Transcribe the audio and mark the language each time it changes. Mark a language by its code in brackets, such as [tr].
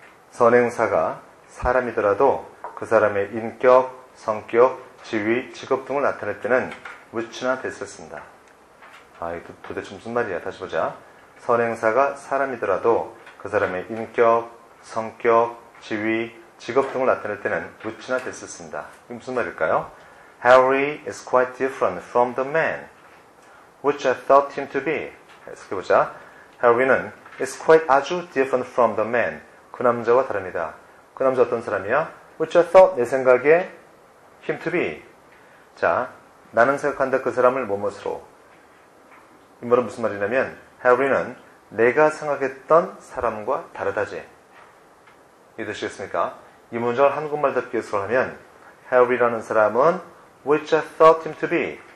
[ko] 선행사가 사람이더라도 그 사람의 인격, 성격, 지위, 직업 등을 나타낼 때는 which나 that을 씁니다. 이거 도대체 무슨 말이야? 다시 보자. 선행사가 사람이더라도 그 사람의 인격, 성격, 지위, 직업 등을 나타낼 때는 which나 that을 씁니다. 이게 무슨 말일까요? [en] Harry is quite different from the man, which I thought him to be. [ko] 해석해보자. Harry는 [en] is quite [ko] 아주 [en] different from the man. [ko] 그 남자와 다릅니다. 그 남자 어떤 사람이야? [en] Which I thought, [ko] 내 생각에 [en] him to be. [ko] 자, 나는 생각한다 그 사람을 뭐뭐으로. 이 말은 무슨 말이냐면 Harry는 내가 생각했던 사람과 다르다지. 이해되시겠습니까? 이 문장을 한국말답게 해석을 하면 Harry라는 사람은 [en] which I thought him to be.